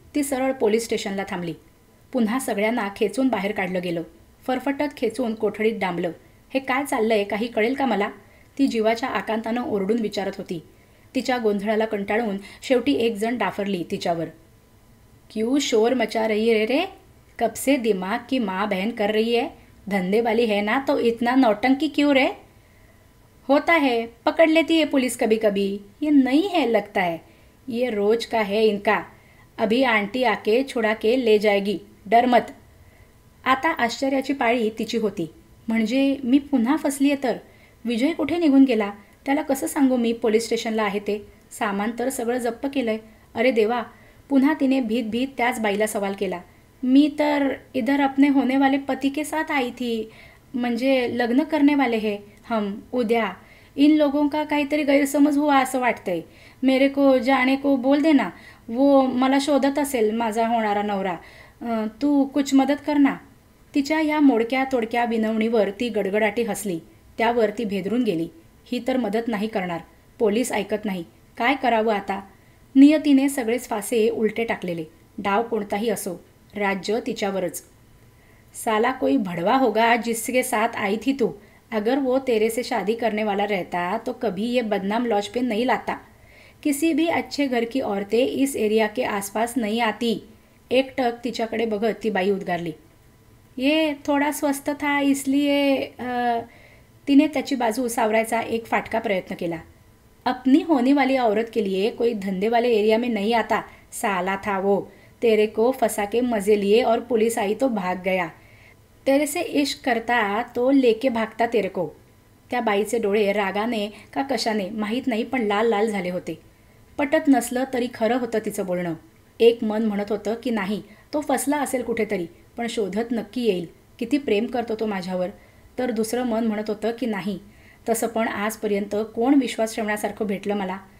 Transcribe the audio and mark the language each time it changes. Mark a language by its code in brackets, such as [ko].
[mr] ती सरळ पोलीस स्टेशनला थांबली. पुन्हा सगळ्यांना खेचून बाहेर काढलं गेलं. फरफटत खेचून कोठडीत डांबलं. हे काय चाललंय, काही कळेल का मला? ती जीवाच्या आकांतानं ओरडून विचारत होती. तिच्या गोंधळाला कंटाळून शेवटी एक जण डाफरली तिच्यावर. [hi] क्यों शोर मचा रही है रे? कब से दिमाग की माँ बहन कर रही है? धंधे वाली है ना तो इतना नौटंकी क्यों रे? होता है, पकड़ लेती है पुलिस कभी कभी. ये नहीं है लगता है. ये रोज का है इनका. अभी आंटी आके छुड़ा के ले जाएगी. डर मत. [mr] आता आश्चर्याची पाळी तिची होती. म्हणजे मी पुन्हा फसलीये तर? विजय कुठे निघून गेला? त्याला कसं सांगू मी पोलीस स्टेशनला आहे ते? सामान तर सगळं जप्त केलंय. अरे देवा. पुन्हा तिने भीत भीत त्याच बाईला सवाल केला. मी तर [hi] इधर अपने होने वाले पति के साथ आई थी. [mr] म्हणजे लग्न [hi] करने वाले है हम [mr] उद्या. [hi] इन लोगों का [mr] काहीतरी गैरसमज [hi] हुआ [mr] असं वाटतंय. [hi] मेरे को जाने को बोल देना. [mr] वो मला शोधत असेल माझा होणारा नवरा. तू [hi] कुछ [mr] मदत कर ना. तिच्या या मोडक्या तोडक्या विनवणीवर ती गडगडाटी हसली. त्यावर ती भेदरून गेली. ही तर मदत नाही करणार. पोलीस ऐकत नाही. काय करावं आता? नियतीने सगळेच फासे उलटे टाकलेले. डाव कोणताही असो, राज्य तिच्यावरच. [hi] साला कोई भडवा होगा जिसके साथ आई थी तू. अगर वो तेरे से शादी करने वाला रहता तो कभी ये बदनाम लॉज पे नहीं लाता। किसी भी अच्छे घर की औरतें इस एरिया के आसपास नहीं आती। [mr] एकटक तिच्याकडे बघत ती बाई उद्गारली। [hi] ये थोडा स्वस्त था इसलिए [mr] तिने त्याची बाजू सावरायचा एक फाटका प्रयत्न केला। [hi] अपनी होने वाली औरत के लिए कोई धंधे वाले एरिया में नहीं आता, साला था वो। तेरे को फंसा के मजे लिए और पुलिस आई तो भाग गया। तेरे से इश्क करता तो लेके भागता तेरे को। [mr] त्या बाईचे डोळे रागाने का कशाने माहीत नाही पण लाल लाल झाले होते। पटत नसलं तरी खरं होतं तिचं बोलणं। एक मन म्हणत होतं की नाही, तो फसला असेल कुठेतरी, पण शोधत नक्की येईल, किती प्रेम करतो तो माझ्यावर। तर दुसरं मन म्हणत होतं की नाही, तसं पण आजपर्यंत कोण विश्वास ठेवण्यासारखं भेटलं मला।